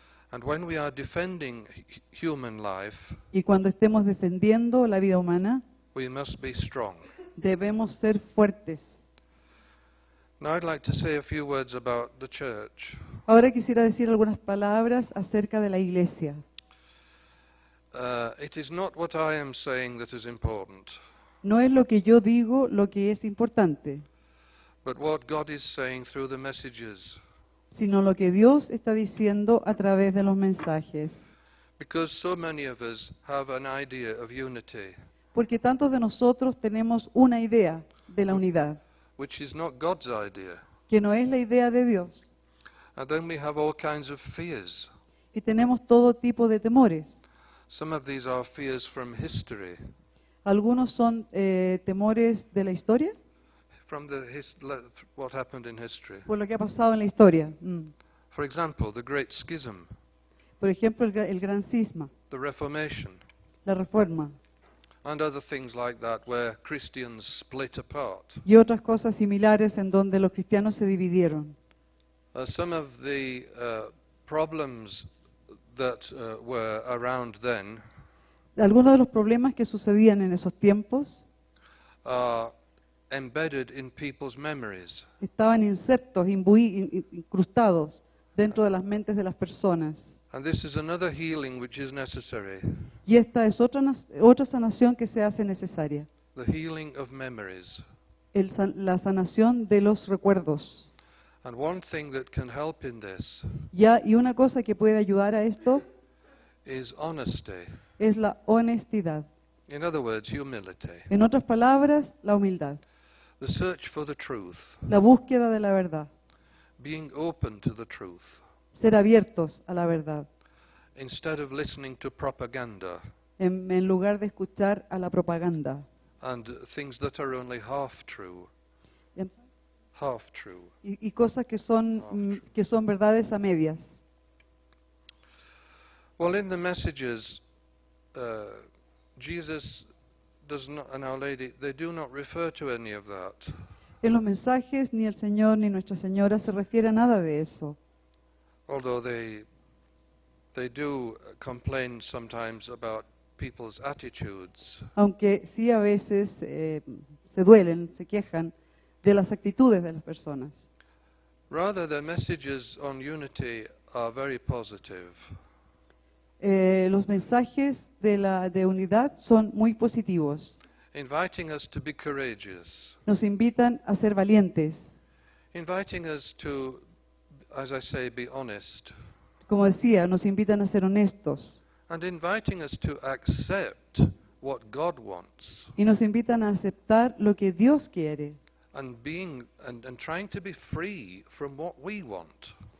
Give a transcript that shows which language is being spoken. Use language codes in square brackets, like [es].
[en] And when we are defending human life, [es] Y cuando estemos defendiendo la vida humana, [en] we must be strong. [es] Debemos ser fuertes. [en] Now I'd like to say a few words about the church. [es] Ahora quisiera decir algunas palabras acerca de la iglesia. [en] It is not what I am saying that is important, [es] No es lo que yo digo lo que es importante, [en] but what God is saying through the messages. [es] sino lo que Dios está diciendo a través de los mensajes. [en] Because so many of us have an idea of unity, [es] Porque tantos de nosotros tenemos una idea de la unidad, [en] which is not God's idea. [es] que no es la idea de Dios. [en] And then we have all kinds of fears. [es] Y tenemos todo tipo de temores. [en] Some of these are fears from history, [es] Algunos son temores de la historia, [en] from what happened in history. [es] por lo que ha pasado en la historia. [en] For example, the Great Schism, [es] Por ejemplo, el gran cisma, [en] the Reformation, [es] la reforma [en] and other things like that where Christians split apart. [es] y otras cosas similares en donde los cristianos se dividieron. [en] Some of the problems that were around then [es] Algunos de los problemas que sucedían en esos tiempos [en] are embedded in people's memories. [es] estaban insertos, incrustados dentro de las mentes de las personas. [en] And this is another healing which is necessary, [es] Y esta es otra sanación que se hace necesaria, [en] the healing of memories. [es] la sanación de los recuerdos. [en] And one thing that can help in this [es] Y una cosa que puede ayudar a esto [en] is honesty. [es] es la honestidad. [en] In other words, humility. [es] En otras palabras, la humildad, [en] The search for the truth, [es] la búsqueda de la verdad, [en] being open to the truth, [es] ser abiertos a la verdad, [en] instead of listening to propaganda [es] en lugar de escuchar a la propaganda. [en] and things that are only half true. Half true. [es] Y cosas que son verdades a medias. [en] Well, in the messages, Jesus does not, and Our Lady, they do not refer to any of that. [es] En los mensajes ni el Señor ni Nuestra Señora se refiere a nada de eso. [en] Although they do complain sometimes about people's attitudes. [es] Aunque sí a veces se duelen, se quejan de las actitudes de las personas. [en] Rather, their messages on unity are very positive. [es] Los mensajes de unidad son muy positivos. [en] Inviting us to be courageous. [es] Nos invitan a ser valientes. [en] Inviting us to, as I say, be honest. [es] Como decía, nos invitan a ser honestos. [en] And inviting us to accept what God wants. [es] Y nos invitan a aceptar lo que Dios quiere. [en] And trying to be free from what we want.